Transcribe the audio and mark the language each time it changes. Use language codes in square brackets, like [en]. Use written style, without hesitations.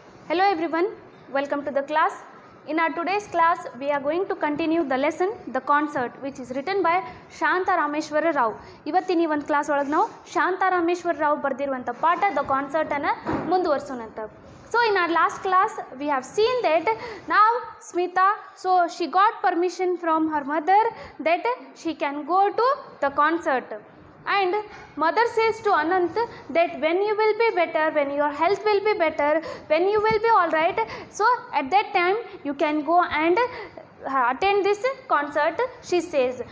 [en] Hello everyone, welcome to the class. In our today's class, we are going to continue the lesson, The Concert, which is written by Shanta Rameshwara Rao. [kn] ಇವತ್ತಿನ ಒಂದು class ಒಳಗೆ ನಾವು ಶಾಂತ ರಾಮೇಶ್ವರ ರಾವ್ ಬರೆದಿರುವಂಥ ಪಾಠ the ಕಾನ್ಸರ್ಟನ್ನು ಮುಂದುವರಿಸೋಣಂತ. [en] So in our last class, we have seen that now Smita, so she got permission from her mother that she can go to the concert. And mother says to Anant that when you will be better, when your health will be better, when you will be alright, so at that time you can go and attend this concert, she says.